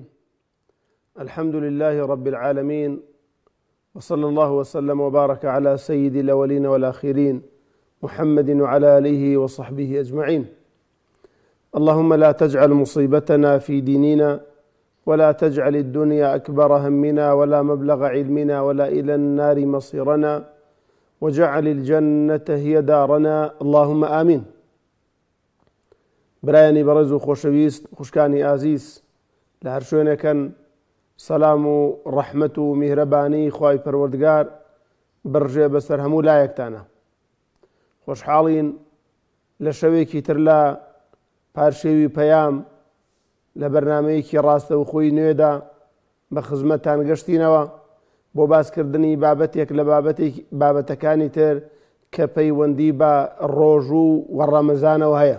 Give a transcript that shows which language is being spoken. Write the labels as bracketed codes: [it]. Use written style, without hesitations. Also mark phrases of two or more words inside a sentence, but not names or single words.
[ar] الحمد لله رب العالمين، وصلى الله وسلم وبارك على سيد الأولين والآخرين محمد وعلى آله وصحبه أجمعين. اللهم لا تجعل مصيبتنا في ديننا، ولا تجعل الدنيا أكبر همنا ولا مبلغ علمنا ولا إلى النار مصيرنا، وجعل الجنة هي دارنا، اللهم آمين. [ckb] برایانی بەڕێز و خۆشەویست، خوشکانی ئازیز، لە هەر شوێنێکن سەلام و ڕەحمەت و میهرەبانی خوای پەروەردگار بڕژێ بەسەر هەموو لایەکتانە. خۆشحاڵین لە شەوێکی تر لە پارشێوی پەیام لە بەرنامەیەکی ڕاستەوخۆی نوێدا بە خزمەتتان گەشتینەوە بۆ باسکردنی بابەتێک لە بابەتەکانی تر کە پەیوەندی بە ڕۆژ و ڕەمەزانەوە هەیە.